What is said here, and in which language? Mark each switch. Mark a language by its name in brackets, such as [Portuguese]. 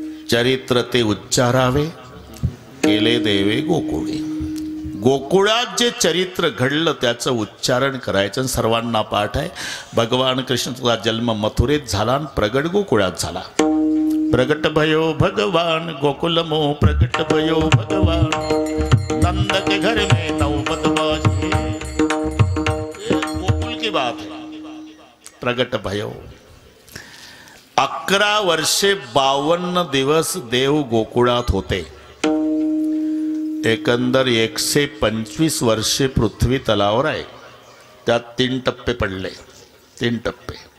[Marathi] चरित्र ते उच्चारावे केले देवे गोकुळी. गोकुळात जे चरित्र घडलं त्याचं उच्चारण करायचं. सर्वांना पाठ आहे. भगवान कृष्णाचा जन्म मथुरेत झाला आणि प्रगट गोकुळात झाला. [Hindi] प्रगट भयो भगवान गोकुल मोह प्रगट भयो भगवान नंद के घर में नौबत बाजे. गोकुल की बात है. प्रगट भयो [Marathi] 11 वर्षे 52 दिवस देव गोकुळात होते. एकंदर 125 वर्षे पृथ्वी तलावर आहे. त्यात 3 टप्पे पडले. 3 टप्पे.